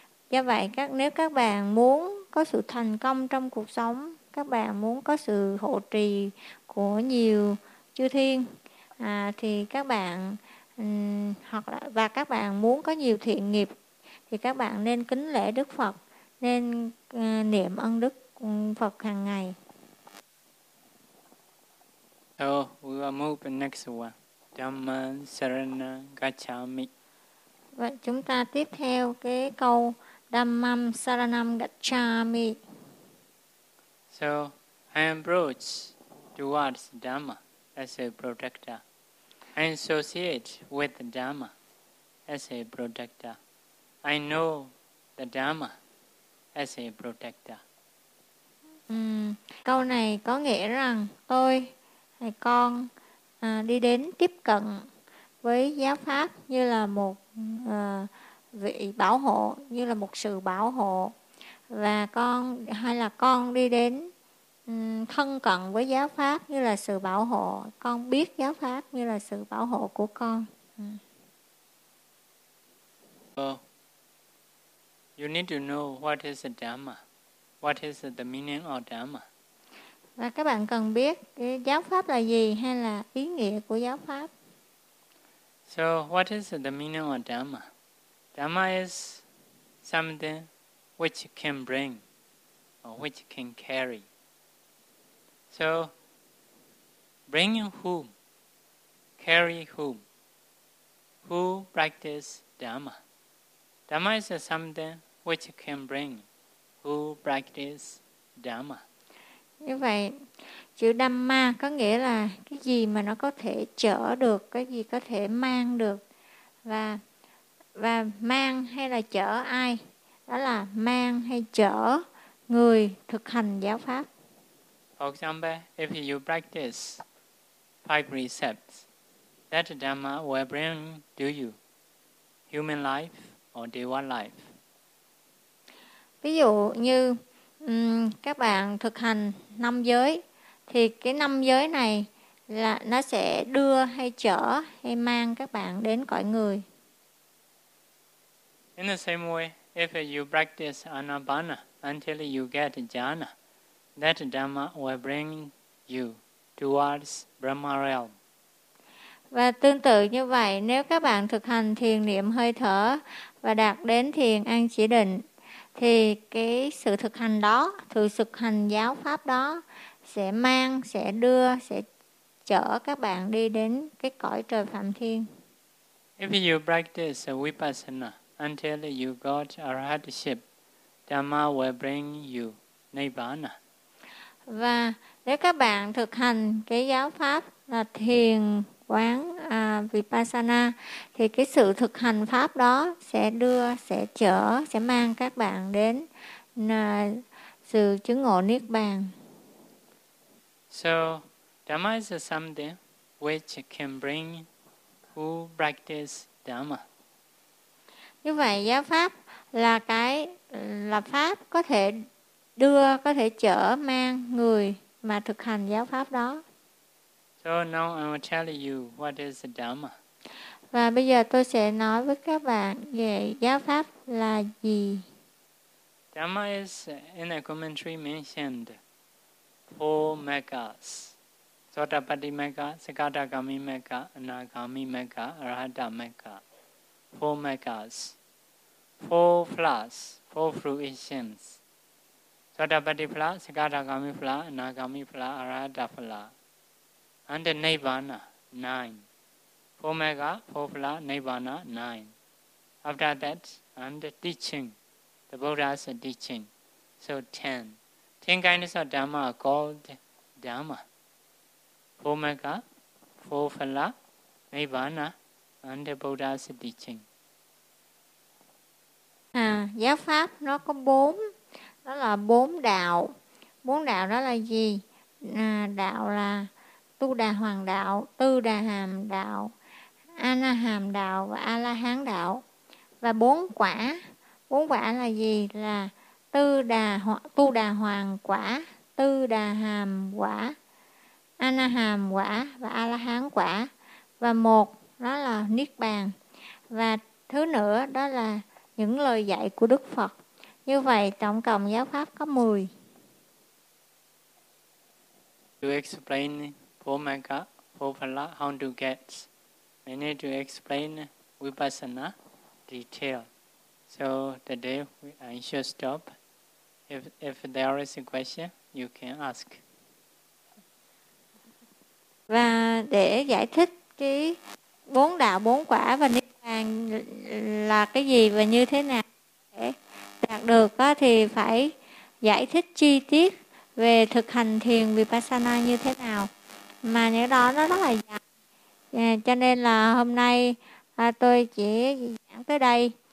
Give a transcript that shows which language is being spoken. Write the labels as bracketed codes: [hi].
[vi] Do vậy nếu các bạn muốn có sự thành công trong cuộc sống, các bạn muốn có sự hộ trì của nhiều chư thiên thì các bạn hoặc là và các bạn muốn có nhiều thiện nghiệp thì các bạn nên kính lễ Đức Phật, nên niệm ân đức Phật hàng ngày. [en] So we will move to the next one. [pi] Dhamma Sarana Gacchami. [vi] Vậy chúng ta tiếp theo cái câu [pi] Dhamma Saranam Gacchami. [en] So I approach towards Dhamma as a protector. I associate with the Dhamma as a protector. I know the Dhamma as a protector. [vi] Câu này có nghĩa rằng tôi hay con đi đến tiếp cận với giáo pháp như là một vị bảo hộ, như là một sự bảo hộ, và con hay là con đi đến thân cận với giáo pháp như là sự bảo hộ, con biết giáo pháp như là sự bảo hộ của con. [en] You need to know what is the Dhamma, what is the meaning of Dhamma. [vi] Và các bạn cần biết cái giáo pháp là gì hay là ý nghĩa của giáo pháp. [en] So what is the meaning of Dhamma? Dhamma is something which can bring or which can carry. So, bringing whom, carry whom, who practice Dhamma. Dhamma is something which can bring, who practice Dhamma. [vi] Như vậy, chữ Dhamma có nghĩa là cái gì mà nó có thể chở được, cái gì có thể mang được. Và mang hay là chở ai? Đó là mang hay chở người thực hành giáo pháp. [en] For example, if you practice five precepts, that Dhamma will bring to you human life or deva life. [vi] Ví dụ như các bạn thực hành năm giới, thì cái năm giới này là nó sẽ đưa hay chở hay mang các bạn đến cõi người. [en] In the same way, if you practice anapana until you get jhana, that Dhamma will bring you towards Brahma realm. [vi] Và tương tự như vậy, nếu các bạn thực hành thiền niệm hơi thở và đạt đến thiền an chỉ định, thì cái sự thực hành đó, sự thực hành giáo pháp đó sẽ mang, sẽ đưa, sẽ chở các bạn đi đến cái cõi trời Phạm Thiên. [en] If you practice vipassana until you got arahatship, Dhamma will bring you nibbana. [vi] Và nếu các bạn thực hành cái giáo pháp là thiền quán vipassana thì cái sự thực hành pháp đó sẽ đưa, sẽ chở, sẽ mang các bạn đến sự chứng ngộ niết bàn. [en] So Dhamma is something which can bring who practice Dhamma. [vi] Như vậy giáo pháp là cái là pháp có thể đưa, có thể chở mang người mà thực hành giáo pháp đó. [en] So now I will tell you what is Dhamma. [vi] Và bây giờ tôi sẽ nói với các bạn về giáo pháp là gì. [en] Dhamma is in the commentary mentioned four megas. Sotapatti mega, Sakadagami mega, Anagami mega, Arahata mega. Four megas. Four flowers, four fruitions. Sotapatti phala, Sakadagami phala, Anagami phala, Arahata phala. And Nibbana, nine. Four mega, four phala, Nibbana, nine. After that, and teaching, the Buddha's teaching. So ten. Ten kinds of Dhamma are called Dhamma. Four mega, four phala, Nibbana, and Buddha's teaching. [vi] Giáo pháp nó có bốn, đó là bốn đạo. Bốn đạo đó là gì? đạo là Tu Đà Hoàng đạo, Tư Đà Hàm đạo, A Na Hàm đạo và A La Hán đạo. Và bốn quả. Bốn quả là gì? Là Tu Đà Hoàng quả, Tư Đà Hàm quả, A Na Hàm quả và A La Hán quả. Và một đó là Niết Bàn. Và thứ nữa đó là những lời dạy của Đức Phật. Như vậy tổng cộng giáo pháp có 10. [en] To explain four magga, four phala, how to get. We need to explain vipassana detail. So today I should stop. If there is a question, you can ask. [vi] Và để giải thích cái bốn đạo bốn quả và niết bàn là cái gì và như thế nào để đạt được thì phải giải thích chi tiết về thực hành thiền vipassana như thế nào, mà những đó nó rất là dài, cho nên là hôm nay tôi chỉ giảng tới đây.